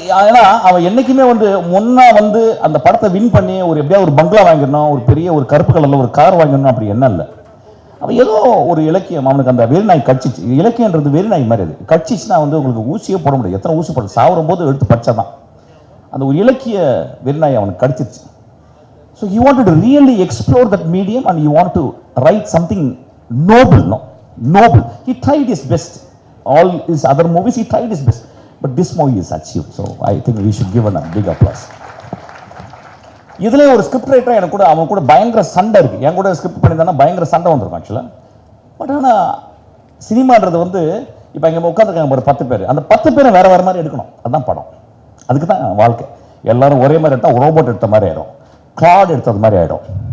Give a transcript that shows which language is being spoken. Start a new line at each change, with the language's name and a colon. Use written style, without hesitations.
Tamil: ஏன்னா அவன் என்னைக்குமே வந்து முன்னா வந்து அந்த படத்தை வின் பண்ணி எப்படியாவது ஒரு பங்களா வாங்கிடணும், ஒரு பெரிய ஒரு கருப்பு கலரில் ஒரு கார் வாங்கிடணும், அப்படி என்ன இல்லை. அவன் ஏதோ ஒரு இலக்கியம், அவனுக்கு அந்த வெறிநாய் கட்சிச்சு. இலக்கியன்றது வெறிநாய் மாதிரி. அது கட்சிச்சுன்னா வந்து உங்களுக்கு ஊசியே போட முடியாது, எத்தனை ஊசி போட சாவரும் போது எடுத்து பச்சாதான். அந்த ஒரு இலக்கிய வெறிநாய் அவனுக்கு கடிச்சிருச்சு.
English: So he wanted to really explore that medium and he wanted to write something noble. Noble. He tried his best. All his other movies he tried his best, but this movie is achieved. So I think we should give a big applause.
Tamil: இதுல ஒரு script ரைட்டரா எனக்கு கூட அவன் கூட பயங்கர சண்டை இருக்கு. என் கூட ஸ்கிரிப்ட் பண்ணியிருந்தானா பயங்கர சண்டை வந்திருக்கும் ஆக்சுவலாக. பட் ஆனால் சினிமான்றது வந்து இப்போ இங்கே உட்காந்துருக்காங்க ஒரு 10 பேர், அந்த 10 பேரை வேற வேற மாதிரி எடுக்கணும். அதுதான் படம், அதுக்கு தான் வாழ்க்கை. எல்லாரும் ஒரே மாதிரி எடுத்தால் ரோபோட் எடுத்த மாதிரி ஆயிடும், கிளாட் எடுத்தது மாதிரி ஆகிடும்.